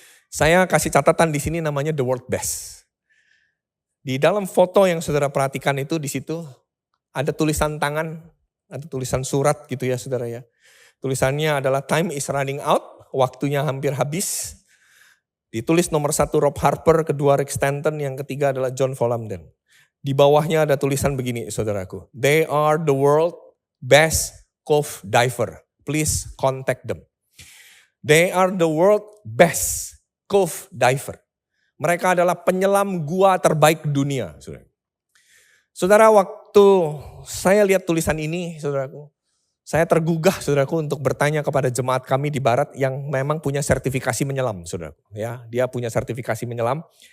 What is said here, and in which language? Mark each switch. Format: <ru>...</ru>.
<id>Saya kasih catatan di sini namanya</id> <en>the word best.</en> <id>Di dalam foto yang saudara perhatikan itu di situ ada tulisan tangan, ada tulisan surat gitu ya saudara ya. Tulisannya adalah time is running out, waktunya hampir habis. Ditulis nomor 1 Rob Harper, kedua Rick Stanton, yang ketiga adalah John Volanden. Di bawahnya ada tulisan begini saudaraku.</id> <en>They are the world best cove diver. Please contact them. They are the world best cove diver.</en> <id>Mereka adalah penyelam gua terbaik dunia. Saudara, waktu saya lihat tulisan ini, saudaraku, saya tergugah, saudaraku, untuk bertanya kepada jemaat kami di Barat yang memang punya sertifikasi menyelam, saudaraku. Ya, dia punya sertifikasi menyelam.</id>